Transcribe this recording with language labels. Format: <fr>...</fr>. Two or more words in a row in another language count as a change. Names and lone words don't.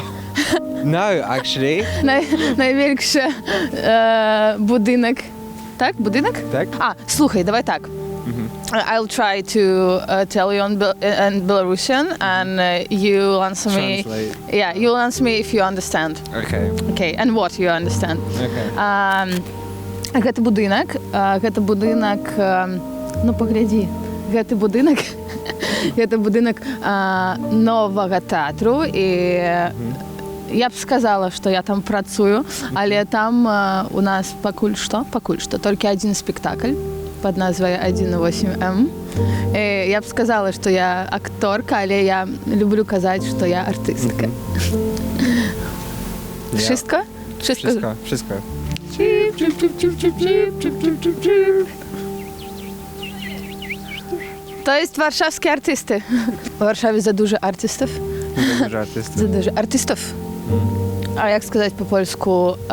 <en>No, actually.</en> <uk>Найбільше будинок. Так, будинок? Так. Слухай, давай так.</uk> <en>I'll try to tell you in Belarusian, and you'll answer me. Translate. Yeah, you'll answer me if you understand. Okay. Okay, and what you understand. Okay.</en> <be>Гэта будынак, ну паглядзі, гэта будынак новага тэатру, і я б сказала, што я там працую, але там у нас пакуль што толькі адзін спектакль пад назвай 1.8М. Я б сказала, што я акторка, але я люблю казаць, што я артыстка.</be> <pl>Wszystko? Wszystko. To jest warszawskie artysty. W Warszawie za dużo artystów. Za dużo artystów. A jak сказать po polsku?</pl>